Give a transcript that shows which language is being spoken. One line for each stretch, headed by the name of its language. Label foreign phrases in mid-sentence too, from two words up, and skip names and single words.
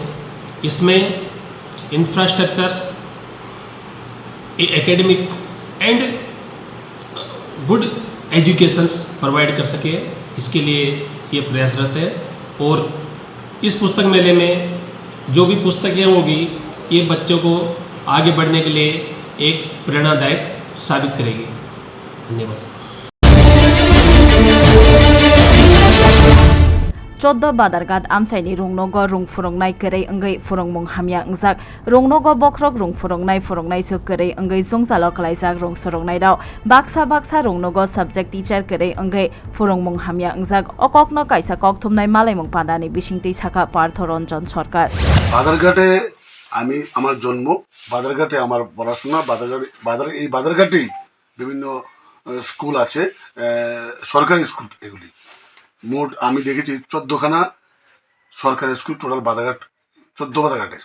Hindi: इसमें
English: infrastructure, academic and good educations provide
Hindi: कर सके, इसके लिए ये प्रयासरत है। और इस पुस्तक मेले में जो भी पुस्तकें होगी ये बच्चों को आगे बढ़ने के लिए एक प्रेरणादायक साबित करेगी। धन्यवाद।
Kok Borok: 14 बादारगात आमचाइनि रुंगनोगो रुंग फुरंगनाय करै अंगै फुरंमुं हामिया अंजाक रुंगनोगो बख्रक रुंग फुरंगनाय सो करै अंगै जंजालो खलाइजाक रुंग सरंगनाय दाव बाक्सा रुंगनोगो
English: subject teacher
Kok Borok: करै अंगै फुरंमुं हामिया अंजाक अककनो काइसा ककथुमनाय मालायमुं पादानि बिसिंति साखा पार्थ रंजन सरकार।
Bangla: বাদারঘাটে আমি আমার জন্ম, বাদারঘাটে আমার পড়াশোনা, বাদারঘাটেই বিভিন্ন স্কুল আছে, সরকারি স্কুল। এগুলি মোট আমি দেখেছি 14খানা সরকারি স্কুল টোটাল বাদারঘাট, 14 বাদারঘাটের।